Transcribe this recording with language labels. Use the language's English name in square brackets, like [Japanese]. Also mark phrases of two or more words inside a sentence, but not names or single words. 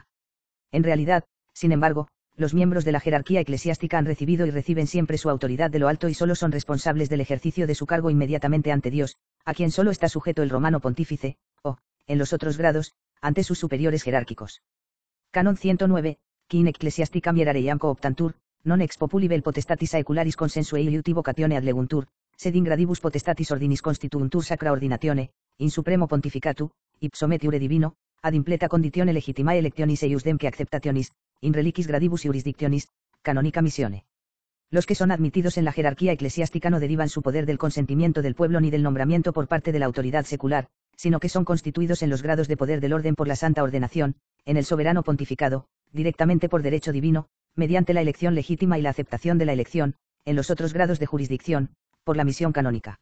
[Spanish] En realidad, sin embargo, los miembros de la jerarquía eclesiástica han recibido y reciben siempre su autoridad de lo alto y solo son responsables del ejercicio de su cargo inmediatamente ante Dios, a quien solo está sujeto el romano pontífice, o, en los otros grados, ante sus superiores jerárquicos. Canon 109, [Latin] qui in ecclesiasticam hierarchiam cooptantur, non ex populi vel potestatis aecularis consensue iuti vocatione adleguntur, sed in gradibus potestatis ordinis constituuntur sacra ordinatione, in supremo pontificatu, ipso metiure divino, ad impleta conditione legitimae electionis eiusdem que acceptationis, in reliquis gradibus jurisdictionis, canonica missione. [Spanish] Los que son admitidos en la jerarquía eclesiástica no derivan su poder del consentimiento del pueblo ni del nombramiento por parte de la autoridad secular, sino que son constituidos en los grados de poder del orden por la santa ordenación, en el soberano pontificado, directamente por derecho divino, mediante la elección legítima y la aceptación de la elección, en los otros grados de jurisdicción, por la misión canónica.